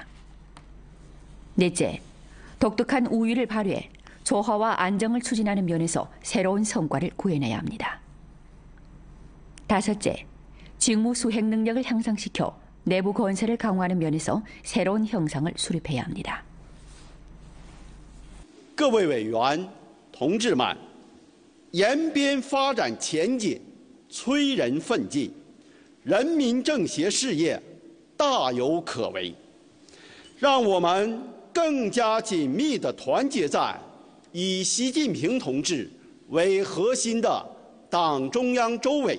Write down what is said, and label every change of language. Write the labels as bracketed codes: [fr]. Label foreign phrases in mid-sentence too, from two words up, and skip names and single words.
[ko] 넷째, 독특한 우위를 발휘해 조화와 안정을 추진하는 면에서 새로운 성과를 구해내야 합니다. 다섯째, 직무 수행 능력을 향상시켜 내부 건설을 강화하는 면에서 새로운 형상을 수립해야 합니다. [zh] 各位委员、同志们，延边发展前景催人奋进，人民政协事业大有可为。让我们更加紧密地团结在以习近平同志为核心的党中央周围。